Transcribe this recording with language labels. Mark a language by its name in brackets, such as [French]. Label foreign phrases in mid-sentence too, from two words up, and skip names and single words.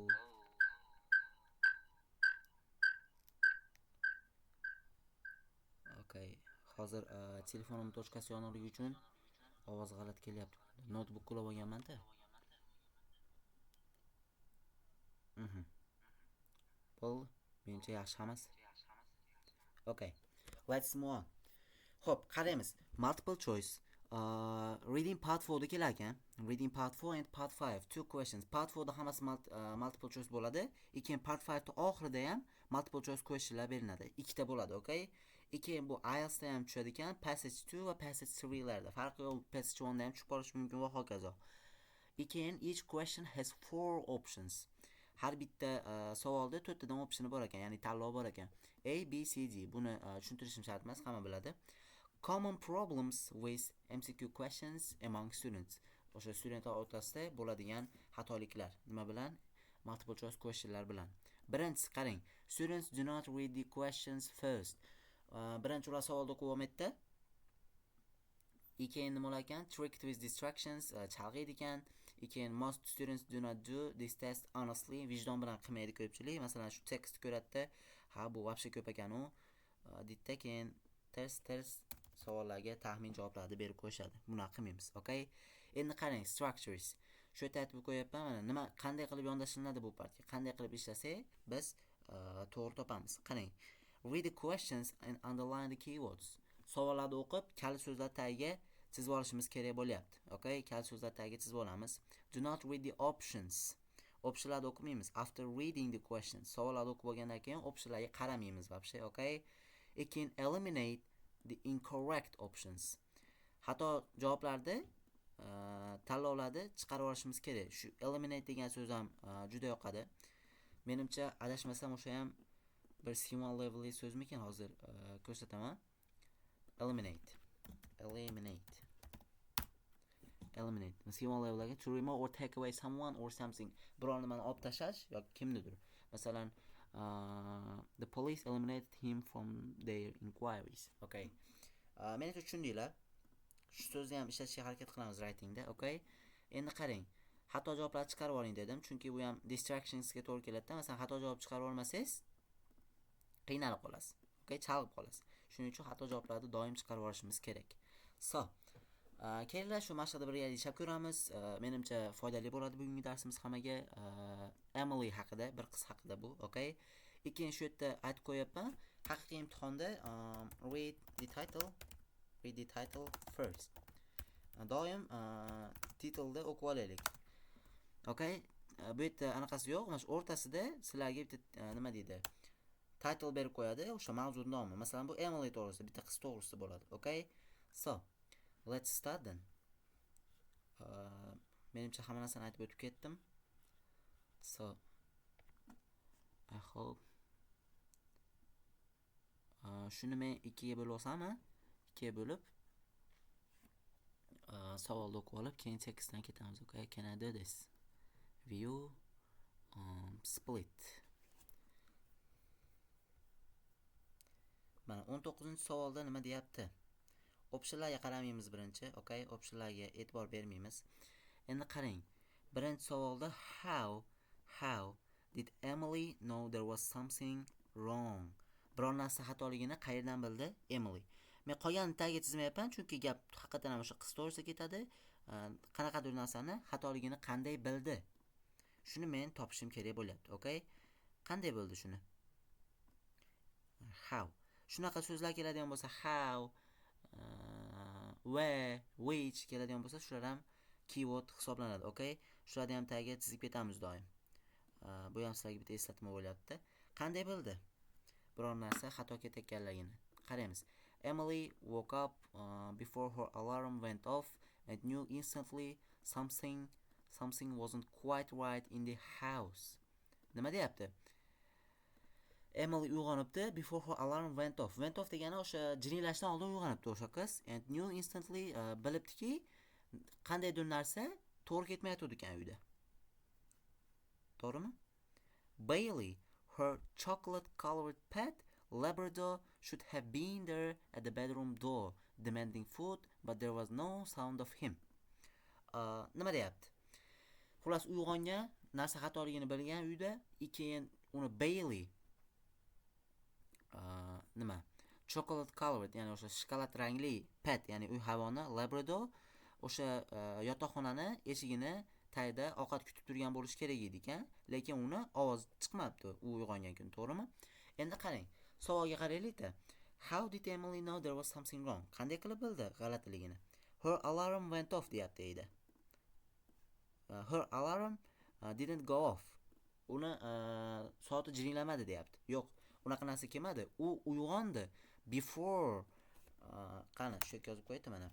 [Uzbek] Okay. Hozir telefonim tochkasi yoniligi uchun ovoz g'alati kelyapti. Notebook qilib olganman-da. Bo'ldi. Menimcha yaxshi hammasi. [English] Okay. Let's move on. [Uzbek] Xo'p, qaraymiz. [English] Multiple choice. Reading part 4 [Uzbek] da kelar ekan. [English] Reading part 4 and part 5. Two questions. [Uzbek] Part 4 da hammasi [English] multiple choice [Uzbek] bo'ladi. Keyin part 5 da oxirida ham [English] multiple choice questionlar [Uzbek] beriladi. Ikkita bo'ladi, okay? Keyin bu IELTS da ham tushadi ekan. Passage 2 va passage 3 larda. Farqi yo'q, passage 1 da ham tushib qolishi mumkin va hokazo. [English] Keyin each question has 4 options. [Uzbek] Har bitta savolda 4 tadan option bor ekan, ya'ni tanlov bor ekan. A, B, C, D. Buni tushuntirishim shart emas, hamma biladi. [English] Common problems with MCQ questions among students. [Uzbek] O'sha studentlar o'rtasida bo'ladigan xatoliklar. Nima bilan? [English] Multiple choice questionlar [Uzbek] bilan. Birinchisi qarang. [English] Students do not read the questions first. [Uzbek] Birinchi ular savolni o'qib olmaydi. Keyin nima bo'lar ekan? [English] Tricked with distractions, [Uzbek] chalg'iydi ekan. [English] Keyin most students do not do this test honestly. [Uzbek] Vijdon bilan qilmaydi ko'pchilik. Masalan, shu tekst ko'ratdi. Ha, bu vobshe ko'p ekan u. Ditda keyin ters savollarga taxmin javoblarni berib qo'yishadi. Buni qilmaymiz, okay? Endi qarang, structures. Shu yerda aytib qo'yapman, mana nima qanday qilib yondashiladi bu partga. Qanday qilib ishlasak, biz to'g'ri topamiz. Qarang. [English] Read the questions and underline the keywords. [Uzbek] Savollarni o'qib, kalit so'zlar tagiga chizib olishimiz kerak bo'lyapti. Okay? Kalit so'zlar tagiga chizib olamiz. [English] Do not read the options. [Uzbek] Optionlarni o'qimaymiz. [English] After reading the questions. [Uzbek] Savollarni o'qib olgandan keyin optionlarga qaramaymiz vobshe, okay? [English] Keyin eliminate the incorrect options. [Uzbek] Xato javoblarni tanlovlarni chiqarib olishimiz kerak. Shu eliminate degan so'z ham juda yoqadi. Menimcha adashmasam o'sha ham bir [English] schema levelli [Uzbek] so'zmikan, hozir ko'rsataman. Eliminate. [English] Schema levelga to remove or take away someone or something. [Uzbek] Biror nimani olib tashlash yoki kimnidir. Masalan, [English] the police eliminated him from their inquiries. [Uzbek] Okay. Meni tushundinglar. Shu so'zni ham ishlatishga harakat qilamiz writingda, okay? Endi qarang. Xato javoblarni chiqarib oling dedim, chunki bu ham distractionsga to'g'ri keladi. Masalan, xato javob chiqarib olmasangiz, qiynalib qolasiz. Okay, chalg'ib qolasiz. Shuning uchun xato javoblarni doim chiqarib olishimiz kerak. So, kelinglar shu mashqda birga ishlab ko'ramiz. Menimcha foydali bo'ladi bugungi darsimiz hammaga. Emily haqida, bir qiz haqida bu, okay? Keyin shu yerda aytib qo'yapman. Haqiqiy imtihonda [English] read the title first. [Uzbek] Doim titlda o'qib olaylik. Okay? Bu yerda anaqasi yo'q, mana shu o'rtasida sizlarga bitta nima deydi? Title berib qo'yadi, o'sha mavzu nomi. Masalan, bu Emily to'g'risida, bitta qiz to'g'risida bo'ladi, okay? [English] So, let's start then. [Uzbek] Menimcha hamma narsani aytib o'tib ketdim. [English] So, I hope [Uzbek] shuni men ikkiga bo'lib olsammi? Ikkiga bo'lib savolni o'qib olib, keyin tekstdan ketamiz, okay? [English] Can I do this? View split. [Uzbek] Mana 19-savolda nima deyapti? Optionlarga qaramaymiz birinchi, okay? Optionlarga e'tibor bermaymiz. Endi qarang. Birinchi savolda [English] how did Emily know there was something wrong? [Uzbek] Biror narsa xatoligini qayerdan bildi Emily? Men qolgan tagiga chizmayapman, chunki gap haqiqatan ham o'sha qiz to'g'risida ketadi. Qanaqadir narsani xatoligini qanday bildi? Shuni men topishim kerak bo'lyapti, okay? Qanday bildi shuni? how. Shunaqa so'zlar keladigan bo'lsa [English] how, where, which [Uzbek] keladigan bo'lsa shular ham keyword hisoblanadi. Okay? Shularni ham tagiga chizib ketamiz doim. Bu ham sizlarga bitta eslatma bo'lyapti. Qanday bo'ldi? Biror narsa xato ketayotganligini qaraymiz. [English] Emily woke up before her alarm went off and knew instantly something wasn't quite right in the house. [Uzbek] Nima deyapti? Emily uyg'onibdi [English] before her alarm went off. Went off [Uzbek] degani o'sha jiringlashdan oldin uyg'onibdi o'sha qiz. [English] And knew instantly [Uzbek] bilibdiki qandaydir narsa to'g'ri ketmayotdi ekan uyda. To'g'rimi? [English] Bailey, her chocolate-colored pet Labrador, should have been there at the bedroom door, demanding food, but there was no sound of him. [Uzbek] Nima deyapti? Xullas uyg'ongan, narsa xatoligini bilgan uyda, keyin uni Bailey nima? Chocolate-colored, ya'ni o'sha shokolad rangli pet, ya'ni uy hayvoni Labrador o'sha yotoqxonani eshigini tagida ovqat kutib turgan bo'lish kerak edi ekan, lekin uni ovoz chiqmabdi u uyg'ongan kun, to'g'rimi? Endi qarang, savolga qaraylik-da. [English] How did Emily know there was something wrong? [Uzbek] Qanday qilib bildi g'alatiligini? [English] Her alarm went off [Uzbek] deyapti edi. [English] Her alarm didn't go off. [Uzbek] Uni soati jiringlamadi deyapti. Yo'q, unaqa narsa kelmadi. U uyg'ondi before qani shu yerga yozib qo'ydim mana.